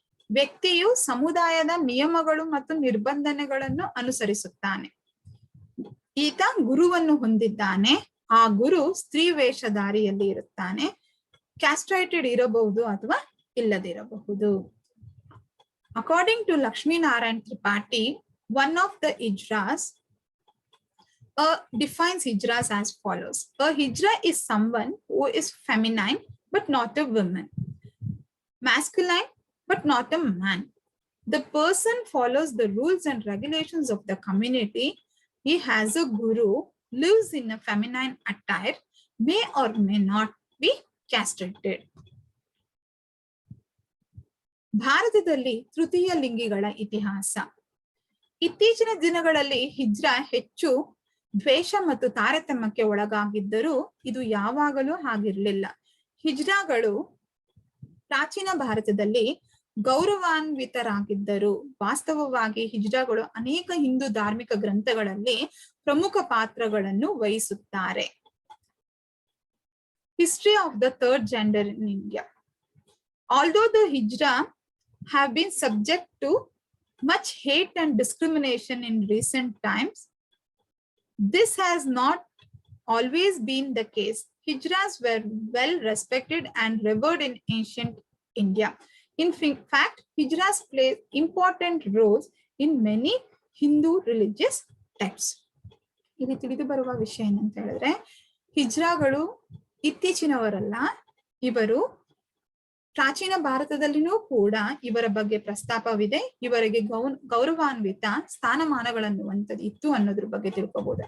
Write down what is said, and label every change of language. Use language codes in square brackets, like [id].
[kn] ವ್ಯಕ್ತಿಯು ಸಮುದಾಯದ ನಿಯಮಗಳು ಮತ್ತು ನಿರ್ಬಂಧನೆಗಳನ್ನು ಅನುಸರಿಸುತ್ತಾನೆ. ಈತ ಗುರುವನ್ನು ಹೊಂದಿದ್ದಾನೆ, ಆ ಗುರು ಸ್ತ್ರೀ ವೇಷಧಾರಿಯಲ್ಲಿ ಇರುತ್ತಾನೆ, ಕ್ಯಾಸ್ಟ್ರೇಟೆಡ್ ಇರಬಹುದು ಅಥವಾ ಇಲ್ಲದಿರಬಹುದು. [en] According to Lakshmi Narayan Tripathi, one of the hijras defines hijras as follows. A hijra is someone who is feminine but not a woman, masculine but not a man. The person follows the rules and regulations of the community. He has a guru, lives in a feminine attire, may or may not be castrated. [kn] ಭಾರತದಲ್ಲಿ ತೃತೀಯ ಲಿಂಗಿಗಳ ಇತಿಹಾಸ. ಇತ್ತೀಚಿನ ದಿನಗಳಲ್ಲಿ ಹಿಜ್ರಾ ಹೆಚ್ಚು ದ್ವೇಷ ಮತ್ತು ತಾರತಮ್ಯಕ್ಕೆ ಒಳಗಾಗಿದ್ದರೂ ಇದು ಯಾವಾಗಲೂ ಹಾಗಿರಲಿಲ್ಲ. ಹಿಜ್ರಾಗಳು ಪ್ರಾಚೀನ ಭಾರತದಲ್ಲಿ ಗೌರವಾನ್ವಿತರಾಗಿದ್ದರು. ವಾಸ್ತವವಾಗಿ ಹಿಜ್ರಾಗಳು ಅನೇಕ ಹಿಂದೂ ಧಾರ್ಮಿಕ ಗ್ರಂಥಗಳಲ್ಲಿ ಪ್ರಮುಖ ಪಾತ್ರಗಳನ್ನು ವಹಿಸುತ್ತಾರೆ. [en] History of the third gender in India. Although the hijra have been subject to much hate and discrimination in recent times, this has not always been the case. Hijras were well respected and revered in ancient India. In fact, hijras play important roles in many Hindu religious texts. [kn] ಇಲ್ಲಿ ತಿಳಿದು ಬರುವ ವಿಷಯ ಏನಂತ ಹೇಳಿದ್ರೆ, ಹಿಜ್ರಾಗಳು ಇತ್ತೀಚಿನವರಲ್ಲ, ಇವರು ಪ್ರಾಚೀನ ಭಾರತದಲ್ಲಿನೂ ಕೂಡ ಇವರ ಬಗ್ಗೆ ಪ್ರಸ್ತಾಪವಿದೆ. ಇವರಿಗೆ ಗೌರವಾನ್ವಿತ ಸ್ಥಾನಮಾನಗಳನ್ನು ಇತ್ತು ಅನ್ನೋದ್ರ ಬಗ್ಗೆ ತಿಳ್ಕೋಬಹುದು.